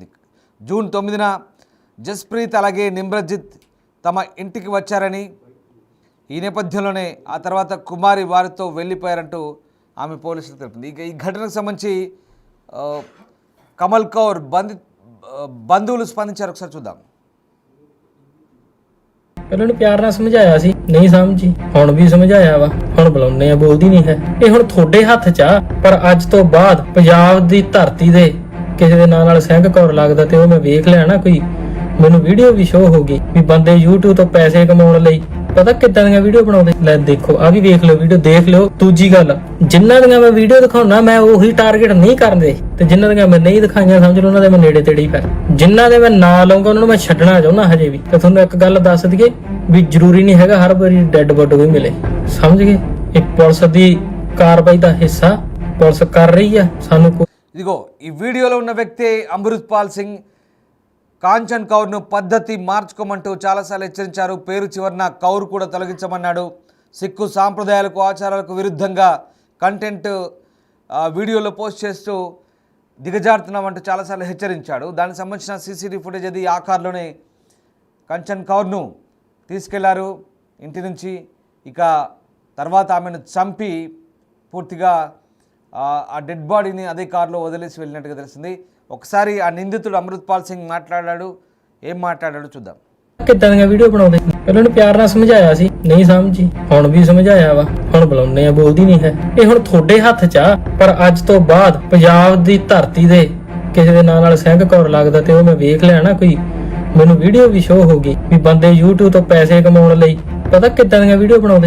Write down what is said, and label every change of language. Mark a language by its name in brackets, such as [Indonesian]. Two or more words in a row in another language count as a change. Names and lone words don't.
[Telugu] జూన్ 9న జస్ప్రీత్ అలాగే నిమ్రజిత్ తమ ఇంటికి వచ్చారని, ఈ నేపథ్యంలోనే ఆ తర్వాత కుమారి వారితో వెళ్ళిపోయారంటూ ఆమె పోలీసులు తెలిపింది. ఇక ఈ ఘటనకు సంబంధించి కమల్ కౌర్ బంధువులు స్పందించారు. ఒకసారి చూద్దాం. [Punjabi] ਪਹਿਲਾਂ ਨੂੰ ਪਿਆਰ ਨਾਲ ਸਮਝਾਇਆ ਸੀ, ਨਹੀਂ ਸਮਝੀ, ਹੁਣ ਵੀ ਸਮਝਾਇਆ ਵਾ, ਹੁਣ ਬੁਲਾਉਂਦੇ ਆ, ਬੋਲਦੀ ਨਹੀਂ ਹੈ। ਇਹ ਹੁਣ ਤੁਹਾਡੇ ਹੱਥ 'ਚ ਆ, ਪਰ ਅੱਜ ਤੋਂ ਬਾਅਦ ਪੰਜਾਬ ਦੀ ਧਰਤੀ ਦੇ ਕਿਸੇ ਦੇ ਨਾਂ ਨਾਲ ਸਿੰਘ ਕੌਰ ਲੱਗਦਾ ਤੇ ਉਹ ਮੈਂ ਵੇਖ ਲਿਆ ਨਾ, ਕੋਈ ਮੈਨੂੰ ਵੀਡੀਓ ਵੀ ਸ਼ੋ ਹੋ ਗਈ ਵੀ ਬੰਦੇ YouTube ਤੋਂ ਪੈਸੇ ਕਮਾਉਣ ਲਈ ਪਤਾ ਕਿੱਦਾਂ ਦੀਆਂ ਵੀਡੀਓ ਬਣਾਉਂਦੇ। ਲੈ ਦੇਖੋ ਆ ਵੀ ਵੇਖ ਲਓ ਵੀਡੀਓ, ਦੇਖ ਲਿਓ। ਦੂਜੀ ਗੱਲ, ਜਿਨ੍ਹਾਂ ਦੀਆਂ ਮੈਂ ਵੀਡੀਓ ਦਿਖਾਉਣਾ ਮੈਂ ਉਹੀ ਟਾਰਗੇਟ ਨਹੀਂ ਕਰਦੇ, ਤੇ ਜਿਨ੍ਹਾਂ ਦੀਆਂ ਮੈਂ ਨਹੀਂ ਦਿਖਾਈਆਂ ਸਮਝ ਲਓ ਉਹਨਾਂ ਦੇ ਮੈਂ ਨੇੜੇ ਤੇੜੇ ਹੀ ਫਿਰ। ਜਿਨ੍ਹਾਂ ਦੇ ਮੈਂ ਨਾਂ ਲਾਉਂਗਾ ਉਹਨਾਂ ਨੂੰ ਮੈਂ ਛੱਡਣਾ ਚਾਹੁੰਦਾ ਹਜੇ ਵੀ। ਤੇ ਤੁਹਾਨੂੰ ਇੱਕ ਗੱਲ ਦੱਸ ਦਈਏ ਵੀ ਜ਼ਰੂਰੀ ਨਹੀਂ ਹੈਗਾ ਹਰ ਵਾਰੀ ਡੈੱਡ ਬੋਡੀ ਵੀ ਮਿਲੇ, ਸਮਝ ਗਏ। ਇਹ ਪੁਲਿਸ ਦੀ ਕਾਰਵਾਈ ਦਾ ਹਿੱਸਾ ਪੁਲਿਸ ਕਰ ਰਹੀ ਆ। ਸਾਨੂੰ [Telugu] ఇదిగో ఈ వీడియోలో ఉన్న వ్యక్తి అమృత్పాల్ సింగ్ కాంచన్ కౌర్ను పద్ధతి మార్చుకోమంటూ చాలాసార్లు హెచ్చరించారు. పేరు చివరన కౌర్ కూడా తొలగించమన్నాడు. సిక్కు సాంప్రదాయాలకు ఆచారాలకు విరుద్ధంగా కంటెంట్ వీడియోలో పోస్ట్ చేస్తూ దిగజారుతున్నామంటూ చాలాసార్లు హెచ్చరించాడు. దానికి సంబంధించిన సీసీటీవీ ఫుటేజ్ అది ఆ కారులోనే కాంచన్ కౌర్ను తీసుకెళ్లారు ఇంటి నుంచి. ఇక తర్వాత ఆమెను చంపి పూర్తిగా ఆ డెడ్ బాడీని అదే కారులో వదిలేసి వెళ్ళినట్టుగా తెలిసింది. ఒకసారి ఆ నిందితుడు అమృత్పాల్ సింగ్ మాట్లాడాడు. ఏం మాట్లాడాడో చూద్దాం. [Punjabi] ਕਿੱਦਾਂ ਦੀਆਂ ਵੀਡੀਓ ਬਣਾਉਂਦੇ, ਪਹਿਲਾਂ ਨੂੰ ਪਿਆਰ ਨਾਲ ਸਮਝਾਇਆ ਸੀ, ਨਹੀਂ ਸਮਝੀ, ਹੁਣ ਵੀ ਸਮਝਾਇਆ ਵਾ, ਹੁਣ ਬੁਲਾਉਂਦੇ ਆ, ਬੋਲਦੀ ਨਹੀਂ ਹੈ। ਇਹ ਹੁਣ ਤੁਹਾਡੇ ਹੱਥ 'ਚ ਆ, ਪਰ ਅੱਜ ਤੋਂ ਬਾਅਦ ਪੰਜਾਬ ਦੀ ਧਰਤੀ ਦੇ ਕਿਸੇ ਦੇ ਨਾਂ ਨਾਲ ਸਿੰਘ ਕੌਰ ਲੱਗਦਾ ਤੇ ਉਹ ਮੈਂ ਵੇਖ ਲਿਆ ਨਾ, ਕੋਈ ਮੈਨੂੰ ਵੀਡੀਓ ਵੀ ਸ਼ੋਅ ਹੋ ਗਈ ਵੀ ਬੰਦੇ YouTube ਤੋਂ ਪੈਸੇ ਕਮਾਉਣ ਲਈ ਪਤਾ ਕਿੱਦਾਂ ਦੀਆਂ ਵੀਡੀਓ ਬਣਾਉਂਦੇ।